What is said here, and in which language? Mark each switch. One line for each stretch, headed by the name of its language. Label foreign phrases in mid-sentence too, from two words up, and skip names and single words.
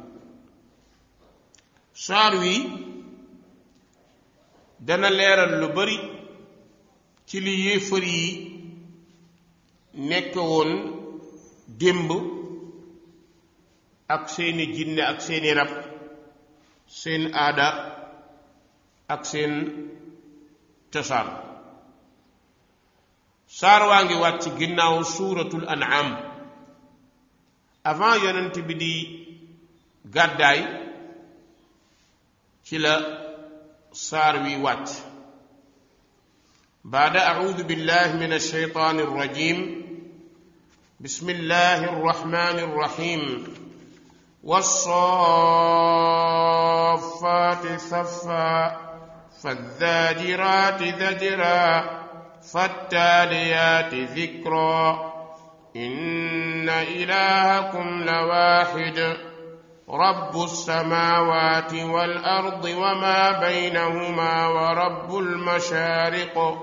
Wolof: saar wi dana leeral lu bari ci li yéefar yi nekk woon démb ak seeni jinne ak seeni rab, seen aada ak seen cosaan. saar waa ngi wàcc ginnaaw suuratul an'am, avant yonent bi di gàddaay ci la saar wi wàcc.
Arabic: بعد أعوذ بالله من الشيطان الرجيم. بسم الله الرحمن الرحيم. والصافات صفا فالزاجرات زجرا فالتاليات ذكرا إن إلهكم لواحد رب السماوات والأرض وما بينهما ورب المشارق